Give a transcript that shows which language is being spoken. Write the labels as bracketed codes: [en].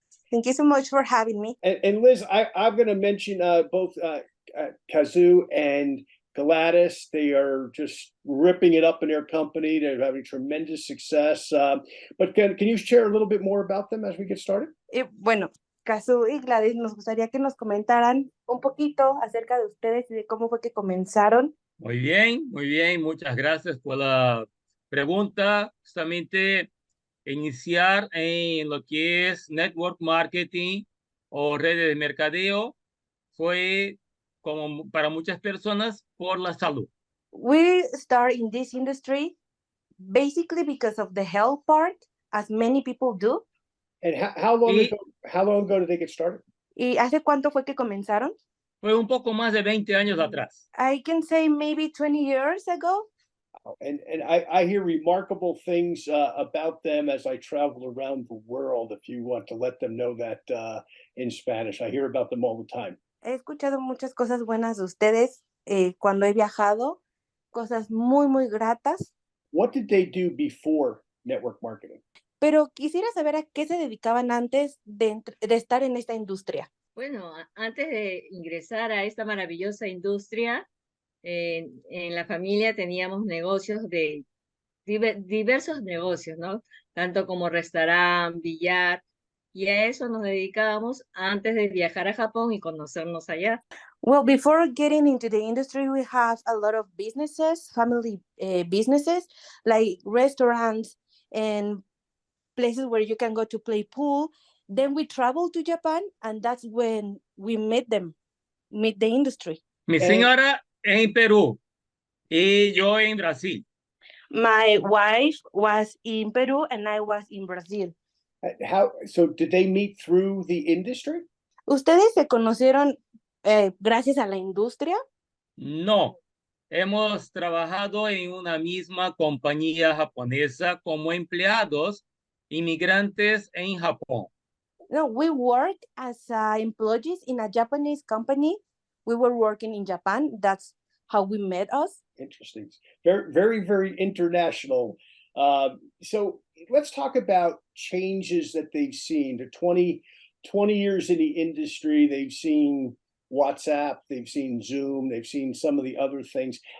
[en] Thank you so much for having me. And Liz, I'm going to mention both Kazoo and Gladys. They are just ripping it up in their company. They're having tremendous success. But can you share a little bit more about them as we get started? [es] Bueno, Kazoo y Gladys, nos gustaría que nos comentaran un poquito acerca de ustedes y de cómo fue que comenzaron. Muy bien, muchas gracias por la pregunta. Justamente iniciar en lo que es network marketing o redes de mercadeo fue como para muchas personas por la salud. [en] We start in this industry basically because of the health part, as many people do. And how long ago did they get started? [es] ¿Y hace cuánto fue que comenzaron? Fue un poco más de 20 años atrás. [en] I can say maybe 20 years ago. And I hear remarkable things about them as I travel around the world. If you want to let them know that in Spanish, I hear about them all the time. [es] He escuchado muchas cosas buenas de ustedes cuando he viajado, cosas muy gratas. [en] What did they do before network marketing? [es] Pero quisiera saber a qué se dedicaban antes de estar en esta industria. Bueno, antes de ingresar a esta maravillosa industria, en la familia teníamos negocios de diversos negocios, ¿no? Tanto como restaurante, billar, y a eso nos dedicábamos antes de viajar a Japón y conocernos allá. [en] Well, before getting into the industry, we have a lot of businesses, family businesses, like restaurants and places where you can go to play pool. Then we traveled to Japan, and that's when we meet the industry. [es] Mi señora en Perú y yo en Brasil. [en] My wife was in Peru and I was in Brazil. So did they meet through the industry? [es] ¿Ustedes se conocieron gracias a la industria? No, hemos trabajado en una misma compañía japonesa como empleados inmigrantes en Japón. [en] No, we worked as employees in a Japanese company. We were working in Japan. That's how we met us. Interesting. Very international. So let's talk about changes that they've seen. The 20 years in the industry, they've seen WhatsApp, they've seen Zoom, they've seen some of the other things.